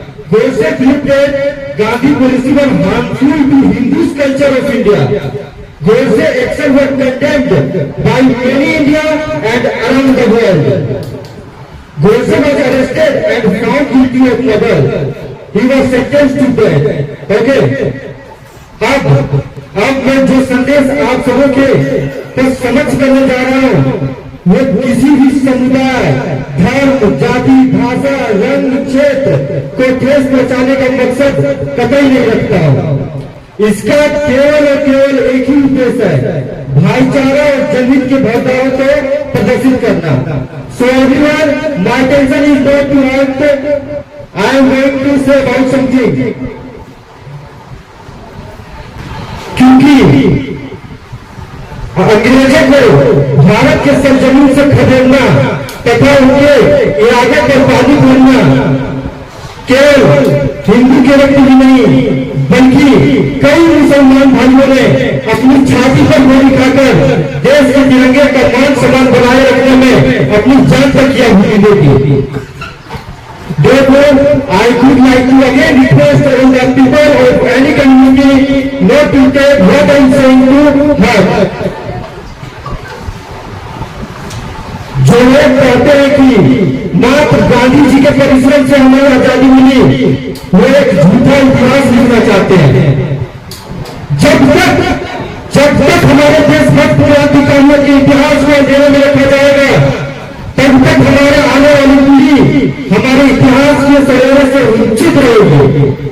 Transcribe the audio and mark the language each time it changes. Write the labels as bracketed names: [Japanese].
[English] Godse believed that Gandhi policy was harmful to Hindu culture of India. Godse actions were condemned by many India and around the world. Godse was arrested and found guilty of murder. He was sentenced to death. Okay. [Hindi] अब मैं जो संदेश आप सबों के पर समझ करने जा रहा हूँ वो किसी भी समुदाय, धर्म, जाति, भाषा, रंग, क्षेत्र को ठेस पहुंचाने का मकसद कतई नहीं रखता। इसका केवल और केवल एक ही उद्देश्य है, भाईचारा और जनहित के भावनाओं को प्रदर्शित करना। [English] So everyone, my attention is not to act. I am going to say about something. [Hindi] क्योंकि अंग्रेजों को भारत के सरजमीन से खदेड़ना तथा उनके इरादे पर पानी भरना केवल हिंदू के व्यक्ति ही नहीं बल्कि कई मुसलमान भाइयों ने अपनी छाती पर गोली खाकर देश के तिरंगे का मान सम्मान बनाए रखने में अपनी जान तक किया हुई थी। [English] Therefore, I would like to again request all the people of any community not to take what I am saying to heart. [Hindi] जो लोग कहते हैं कि मात्र गांधी जी के परिश्रम से हमें आजादी मिली, वो एक झूठा इतिहास लिखना चाहते हैं। जब तक हमारे देशभक्त क्रांतिकारियों के इतिहास को अंधेरे में रखा जाएगा तब तक हमारे आने वाली पीढ़ी हमारे इतिहास के सरोवर से वंचित रहेगी।